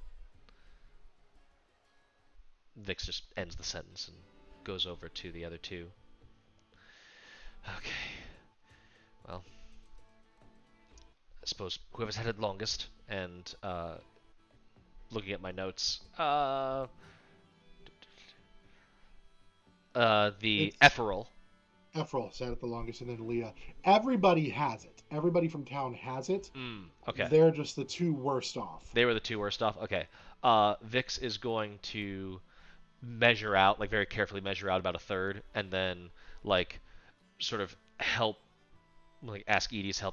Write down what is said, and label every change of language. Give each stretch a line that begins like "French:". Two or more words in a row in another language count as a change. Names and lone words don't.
English: Vix just ends the sentence and goes over to the other two. Okay. Well, I suppose whoever's headed longest, and looking at my notes, the H.E.R.O.E. H.E.R.O.E sat at the longest, and then Leah. Everybody has it. Everybody from town has it. Okay. They're just the two worst off. They were the two worst off? Okay. Vix is going to measure out, like very carefully measure out about a third, and then like sort of help, like ask Edie's help.